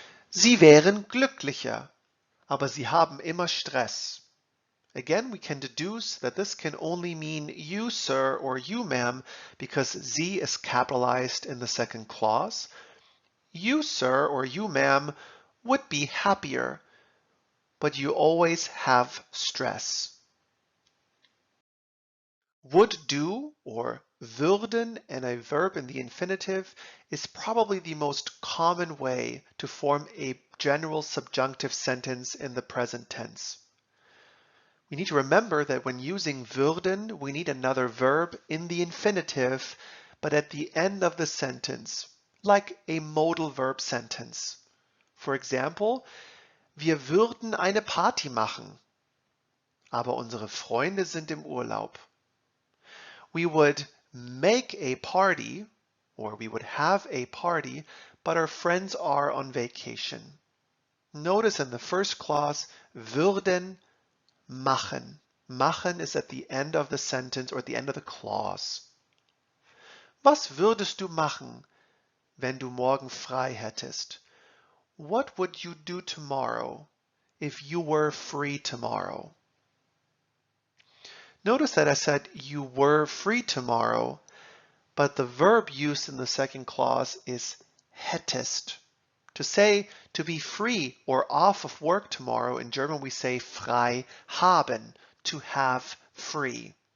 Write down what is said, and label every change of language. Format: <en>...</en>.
<de>Sie wären glücklicher, aber sie haben immer Stress.</de> <en>Again, we can deduce that this can only mean you, sir, or you, ma'am, because Sie is capitalized in the second clause. You, sir, or you, ma'am, would be happier, but you always have stress. Would do, or würden, and a verb in the infinitive is probably the most common way to form a general subjunctive sentence in the present tense. We need to remember that when using würden, we need another verb in the infinitive, but at the end of the sentence, like a modal verb sentence. For example,</en> <de>wir würden eine Party machen, aber unsere Freunde sind im Urlaub.</de> <en>We would make a party, or we would have a party, but our friends are on vacation. Notice in the first clause, würden machen. Machen is at the end of the sentence or at the end of the clause.</en> <de>Was würdest du machen, wenn du morgen frei hättest?</de> <en>What would you do tomorrow if you were free tomorrow? Notice that I said you were free tomorrow, but the verb used in the second clause is hättest. To say to be free or off of work tomorrow, in German we say frei haben, to have free.</en>